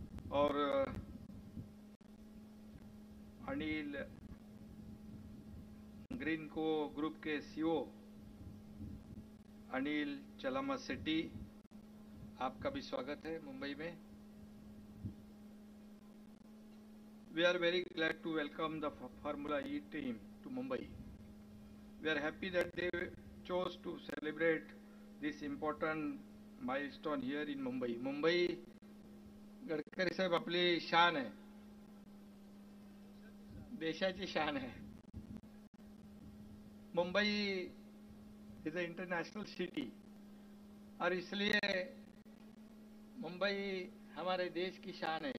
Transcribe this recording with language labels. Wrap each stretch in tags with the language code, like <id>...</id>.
<hi>और अनिल ग्रीन को ग्रुप के सीईओ अनिल चलामा सेट्टी, आपका भी स्वागत है मुंबई में।</hi> <en>We are very glad to welcome the Formula E team to Mumbai. We are happy that they chose to celebrate this important milestone here in Mumbai.</en> <mr>Mumbai, Gadkari साहेब, आपली शान है, देशाची शान है।</mr> <en>Mumbai is a international city</en> <hi>और इसलिए मुंबई हमारे देश की शान है।</hi>